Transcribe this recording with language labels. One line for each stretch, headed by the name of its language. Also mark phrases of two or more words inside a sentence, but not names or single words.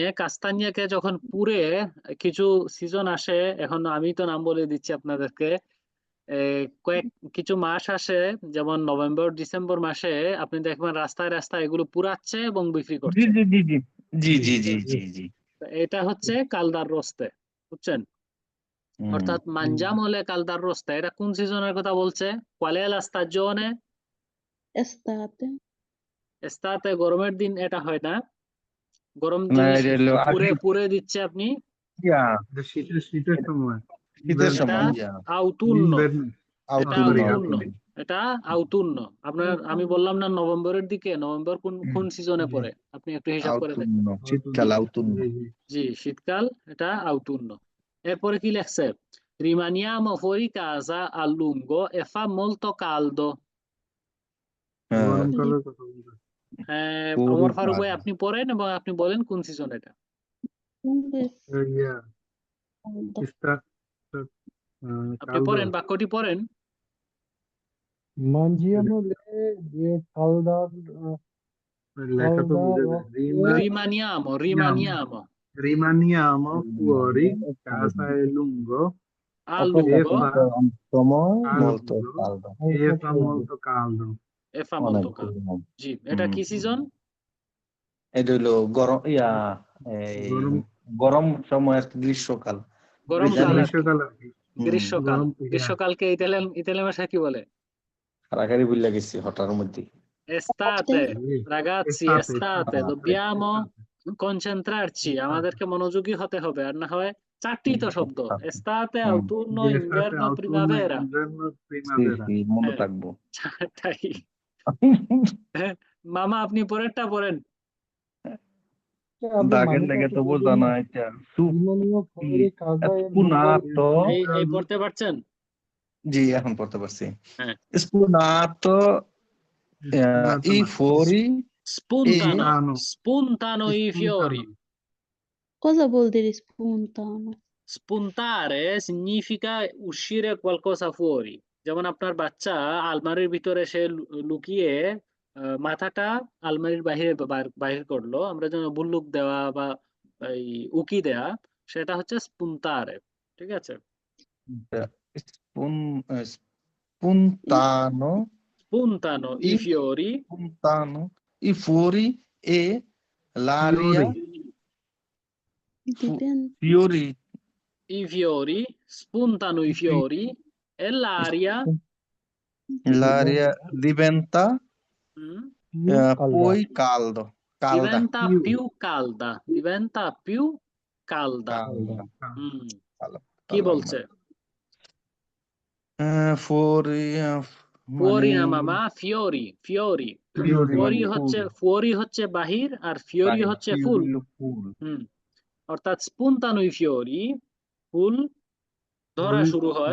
Bangla: কাস্তানিয়াকে যখন পুড়ে কিছু সিজন আসে, এখন আমি তো নাম বলে দিচ্ছি আপনাদেরকে, কিছু মাস আসে, যেমন নভেম্বর ডিসেম্বর মাসে আপনি দেখবেন রাস্তায় রাস্তায় এগুলো পুড়াচ্ছে এবং বিক্রি জি করছে। জি জি জি জি জি জি জি এটা হচ্ছে caldarroste, বুঝছেন? অর্থাৎ
Italian: mangiamole caldarroste,
Bangla: এটা কোন সিজনের কথা বলছে?
Italian: qual è la stagione?
Bangla: estate, estate, গরমের দিন এটা হয় না, গরম না জিনিস এটা হলো পুড়ে দিচ্ছে আপনি, শীতের সময়, শীতের এটা সময় autunno, এটা আউতুন্ন autunno, এটা autunno। আপনার আমি বললাম না নভেম্বরের দিকে, নভেম্বর কোন সিজনে পড়ে, আপনি একটু হিসাব করে দেখেন। আউতুন্ন শীতকাল আউতুন্ন জি, শীতকাল, এটা autunno। এরপরে কি লেখছে?
Italian: rimaniamo fuori casa a lungo e fa molto caldo।
Bangla: গরমকালের কথা বলতে হ্যাঁ, ওমর ফারুক ভাই আপনি পড়েন এবং আপনি বলেন কোন সিজন এটা। আপনি পড়েন, বাক্যটি পড়েন।
Italian: mangiamole caldar
Bangla: লেখা তো বুঝে যায়। rimaniamo
Italian: rimaniamo fuori casa a lungo a lungo molto caldo e fa molto caldo। e fa molto caldo।
Bangla: জি, এটা কি সিজন? এটা হলো গরম গরম সময় গ্রীষ্মকাল। গরমকাল আর কি, গ্রীষ্মকাল আর কি। গ্রীষ্মকাল। গরম গ্রীষ্মকালকে ইতালিয়ান ভাষায় কি বলে? কারাগারি বুঝলা গেছি হঠার মধ্যে।
Italian: Estate, ragazzi, estate, dobbiamo estate। concentrarci,
Bangla: আমাদেরকে মনোযোগী হতে হবে, আর না হয় চারটি তো শব্দ,
Italian: estate, autunno, Estate, inverno, autunno, primavera, inverno,
Bangla: জি
Italian: primavera।
Bangla: জি মনে হ্যাঁ থাকবো। চারটাই। হ্যাঁ, মামা আপনি পরেরটা পড়েন। আপনি দাগের মানেটা লেগে একটু তো বলবেন বোঝা না? না এটা। নিউমোনিয়া ফ্লোরি কাজা এর স্পুনাতো, এই পড়তে পারছেন? জি এখন পড়তে পারছি। হ্যাঁ, স্পুনাতো
Italian: Spuntato i না। fuori spuntano, Spuntano। spuntano i fiori. Spuntano। Cosa vuol dire spuntano? Spuntare significa uscire qualcosa fuori.
Bangla: যেমন আপনার বাচ্চা আলমারির ভিতরে সে লুকিয়ে মাথাটা আলমারির বাহিরে বাহির করলো, আমরা যেন বুল্লুক দেওয়া বা এই উকি দেয়া, সেটা হচ্ছে স্পুনতারে। ঠিক আছে?
Italian: spuntano Spuntano i fiori, spuntano i fuori e l'aria Dipende. fiori i fiori, spuntano i fiori e l'aria l'aria diventa mm, poi calda diventa più calda, diventa più calda. calda
Bangla: হুম,
Italian: calda
Bangla: কি বলছে?
Italian: fuori
Bangla: ফুয়োরি না মামা, ফিওরি, ফিওরি। ফুয়োরি হচ্ছে, ফুয়োরি হচ্ছে বাহির, আর ফিওরি হচ্ছে ফুল। হুম, অর্থাৎ
Italian: spuntano i fiori,
Bangla: ফুল ধরা শুরু হয়,